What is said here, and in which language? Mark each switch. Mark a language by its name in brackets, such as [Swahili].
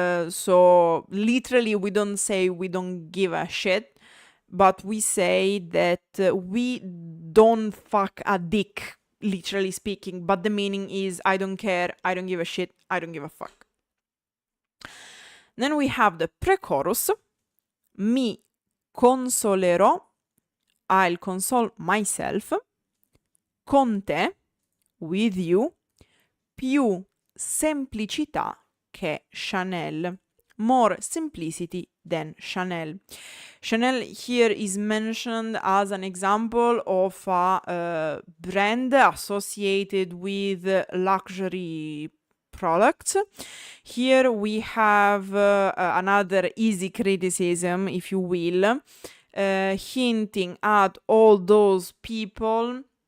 [English] So literally, we don't say we don't give a shit, but we say that we don't fuck a dick, literally speaking. But the meaning is I don't care, I don't give a shit, I don't give a fuck. Then we have the pre-chorus. [Italian] Mi consolerò, [English] I'll console myself, [Italian] con te, [English] with you, [Italian] più semplicità che Chanel, [English] more simplicity than Chanel. Chanel here is mentioned as an example of a brand associated with luxury products. Here we have another easy criticism, if you will, hinting at all those people.